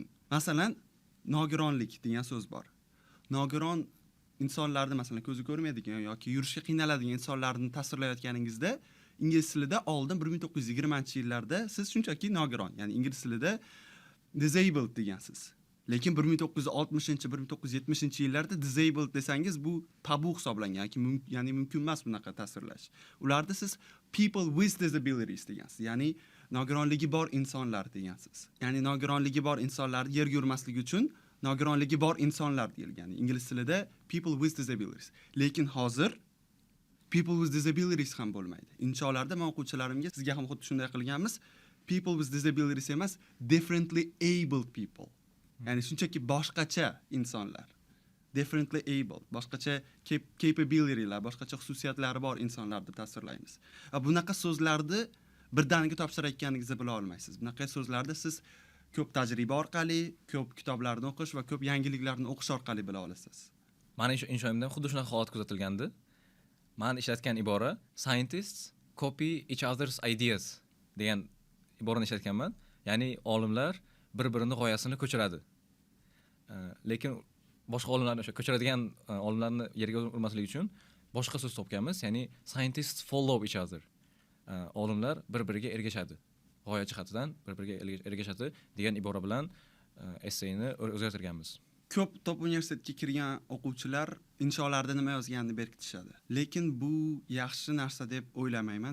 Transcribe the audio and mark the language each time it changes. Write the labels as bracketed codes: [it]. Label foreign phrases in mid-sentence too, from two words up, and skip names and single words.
[uz] Masalan, nogironlik degan so'z bor. Nogiron insonlarni, masalan, ko'zi ko'rmaydigan yoki yurishga qiynaladigan insonlarni tasvirlayotganingizda ingliz tilida oldin 1920-yillarda siz shunchaki nogiron, ya'ni ingliz tilida disabled degansiz. Lekin 1960-1970-yillarda disabled desangiz bu tabu hisoblangan, ya'ni mumkin emas bunaqa tasvirlash. Ularda siz [en] people with disabilities [uz] degansiz, ya'ni nogironligi bor insonlar degansiz. Ya'ni nogironligi bor insonlar yerga yurmasligi uchun nogironligi bor insonlar deyilgan. Ingliz tilida [en] people with disabilities. [uz] Lekin hozir [en] people with disabilities [uz] ham bo'lmaydi. Insholarda men o'quvchilarimga, sizga ham xuddi shunday qilganmiz. [en] People with disabilities emas, differently abled people. [uz] Ya'ni shunchaki boshqacha insonlar. [en] Differently able, [uz] boshqacha capability'lar, boshqacha xususiyatlari bor insonlar deb tasvirlaymiz. Bunaqa so'zlarni birdaniga topshirayotganingizni bila olmaysiz. Bunaqa so'zlarda siz ko'p tajriba orqali, ko'p kitoblarni o'qish va ko'p yangiliklarni o'qish orqali bila olasiz. Mani inshoyimda xuddi shunaqa holat kuzatilgandi. Men ishlatgan ibora [en] scientists copy each other's ideas [uz] degan iborani ishlatganman. Ya'ni olimlar bir-birini g'oyasini ko'chiradi. Lekin boshqa olimlarni o'sha ko'chiradigan olimlarni yerga urmaslik uchun boshqa so'z topganmiz. [en] Ya'ni scientists follow each other. [uz] Olimlar bir-biriga ergashadi. G'oya jihatidan bir-biriga ergashadi degan ibora bilan essayni o'zgartirganmiz. ko'p top universitetga kirgan o'quvchilar insholarida nima yozganini berkitishadi. Lekin bu yaxshi narsa deb o'ylamayman.